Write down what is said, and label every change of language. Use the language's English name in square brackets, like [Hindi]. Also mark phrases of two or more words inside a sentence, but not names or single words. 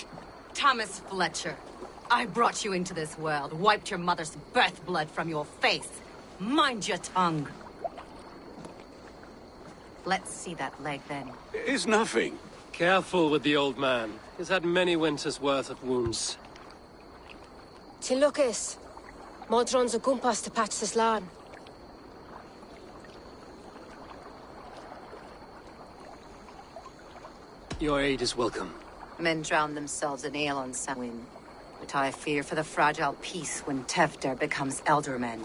[English] Thomas Fletcher, I brought you into this world, wiped your mother's birth blood from your face. Mind your tongue. Let's see that leg, then. It's nothing. Careful with the old man. He's had many winters' worth of wounds. [Welsh] Ti'n lwcus. Modron's o gwmpas [English] to patch this [Welsh] lan. [English] Your aid is welcome. Men drown themselves in ale on Samhain. But I fear for the fragile peace when Tefter becomes eldermen.